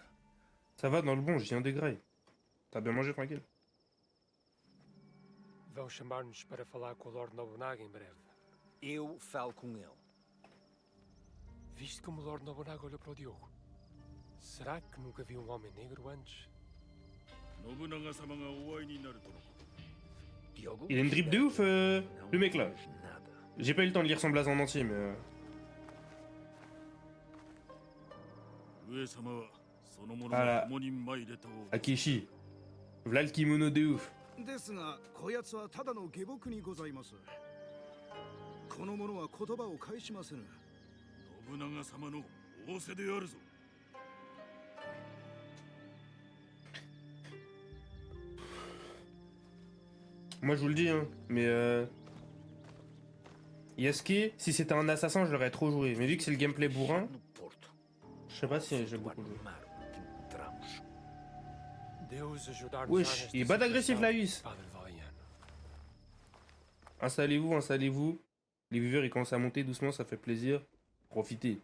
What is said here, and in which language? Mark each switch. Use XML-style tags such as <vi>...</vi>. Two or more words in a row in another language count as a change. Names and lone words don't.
<fr>Ça va dans le bon, je viens de Grey. T'as bien mangé, tranquille?</fr> <pt>Vão chamar-nos para falar com o Lord Nobunaga em breve. Eu falo com ele. Viste como o Lord Nobunaga olhou para o Diogo? Será que nunca viu um homem negro antes?</pt> <ja>信長様がお会いになるとのこと。</ja> <pt>Diogo?</pt> <fr>Il a une drip de ouf,</fr> <pt>Não</pt> <fr>le mec là.</fr> <pt>diz nada.</pt> <fr>J'ai pas eu le temps de lire son blason en entier, mais...</fr> <ja>上様はその者あらの共に参れと。</ja> <fr>Akeshi. V'là le kimono de ouf.</fr> <ja>ですがこやつはただの下僕にございます。この者は言葉を返しませぬ。信長様の仰せであるぞ。</ja> <fr>Moi je vous le dis, hein, mais Yasuke, si c'était un assassin, je l'aurais trop joué. Mais vu que c'est le gameplay bourrin,</fr> <pt>No Porto.</pt> <fr>je sais pas si j'ai beaucoup joué.</fr> <pt>Mar que encontramos. Deus ajudar-nos</pt> <fr>Wesh,</fr> <pt>já nesta</pt> <fr>il est bad agressif</fr> <pt>situação,</pt> <fr>la Luis.</fr> <pt>Padre Valeriano.</pt> <fr>Installez-vous, installez-vous. Les viewers ils commencent à monter doucement, ça fait plaisir. Profitez.</fr>